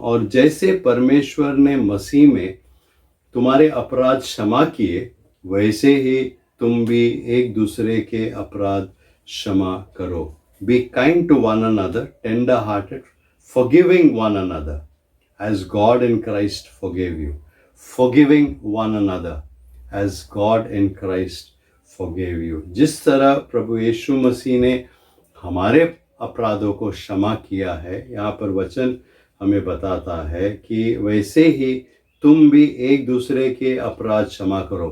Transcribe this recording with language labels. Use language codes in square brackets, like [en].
[hi] और जैसे परमेश्वर ने मसीह में तुम्हारे अपराध क्षमा किए, वैसे ही तुम भी एक दूसरे के अपराध क्षमा करो। [en] Be kind to one another, tender hearted, forgiving one another as God in Christ forgave you. Forgiving one another as God in Christ forgave you. [hi] जिस तरह प्रभु यीशु मसीह ने हमारे अपराधों को क्षमा किया है, यहाँ पर वचन हमें बताता है कि वैसे ही तुम भी एक दूसरे के अपराध क्षमा करो।